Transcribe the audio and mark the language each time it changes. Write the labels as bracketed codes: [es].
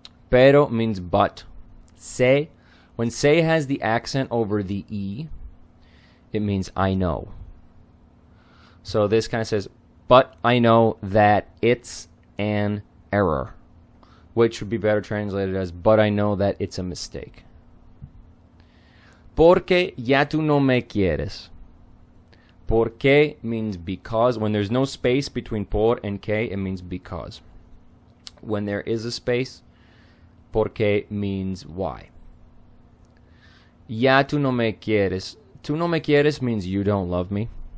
[en] Pero means but. Sé, when sé has the accent over the E, it means I know. So this kind of says, but I know that it's an error, which would be better translated as, but I know that it's a mistake. [es] Porque ya tú no me quieres. [en] Porque means because. When there's no space between por and que, it means because. When there is a space, porque means why. [es] Ya tú no me quieres. Tú no me quieres [en] means you don't love me.